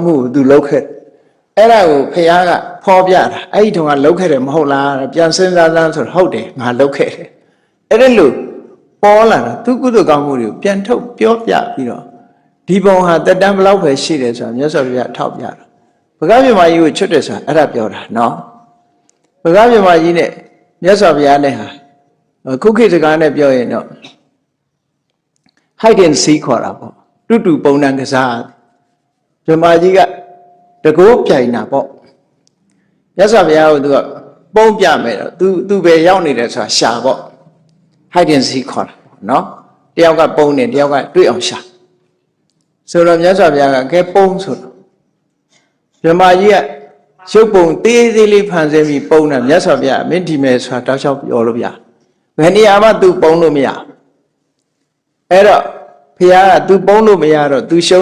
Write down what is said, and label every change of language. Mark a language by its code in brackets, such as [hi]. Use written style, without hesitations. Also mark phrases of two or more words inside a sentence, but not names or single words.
[my] မှုကိုသူလုပ်ခဲ့အဲ့ဒါကိုဖះကဖော်ပြတာအဲ့ဒီတုန်းကလုပ်ခဲ့တယ်မဟုတ်လားပြန်စဉ်းစားစမ်းဆိုတော့ဟုတ်တယ်ငါလုပ်ခဲ့တယ်အဲ့ဒါလို့ပေါ်လာတာသူကုသိုလ်ကောင်းမှုတွေကိုပြန်ထုတ်ပြောပြပြီးတော့ဒီဘုံဟာတက်တန်းဘလောက်ပဲရှိတယ်ဆိုတာမြတ်စွာဘုရားထောက်ပြတာဘဂဗြဟ္မာကြီးကိုချွတ်တယ်ဆိုတာအဲ့ဒါပြောတာနော်ဘဂဗြဟ္မာကြီးနဲ့မြတ်စွာဘုရားနဲ့ဟာခုခေတ်စကားနဲ့ပြောရင်တော့ [en] hide and seek [my] ခေါ်တာပေါ့တူပုံနှံကစားဗြဟ္မာကြီးကတကိုးပြိုင်တာပေါ့မြတ်စွာဘုရားကသူကပုံပြမယ်တော့သူပဲရောက်နေတယ်ဆိုတာရှာပေါ့ [en] hide and seek [my] ခေါ်တာနော်တယောက်ကပုံနေတယောက်ကတွေ့အောင်ရှာဆိုတော့မြတ်စွာဘုရားကကဲပုံဆို တော့ဗြဟ္မာကြီးကရုပ်ပုံသေးသေးလေးဖန်ဆင်းပြီးပုံတာမြတ်စွာဘုရားမင်းဒီမယ်ဆိုတာတောက်လျှောက်ပြောလို့ပြဘယ်နေရာမှသူပုံလို့မရအဲ့တော့ဘုရားကသူပုံလို့မရတော့သူရှုံး